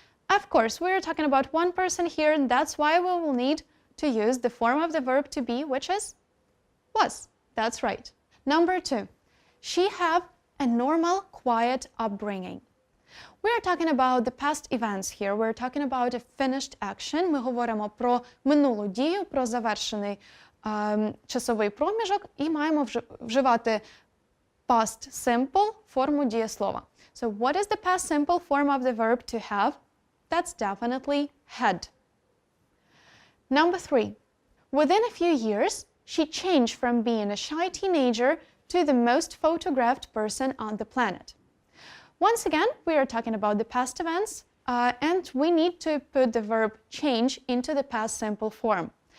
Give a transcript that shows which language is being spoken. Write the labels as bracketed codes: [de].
[en] Of course, we are talking about one person here, and that's why we will need to use the form of the verb to be, which is was. That's right. Number 2, she have a normal, quiet upbringing. We are talking about the past events here. We're talking about a finished action. [uk] Ми говоримо про минулу дію, про завершений часовий проміжок і маємо вживати past simple форму дієслова. [en] So what is the past simple form of the verb to have? That's definitely had. Number 3, within a few years, she changed from being a shy teenager to the most photographed person on the planet. Once again, we are talking about the past events, and we need to put the verb change into the past simple form.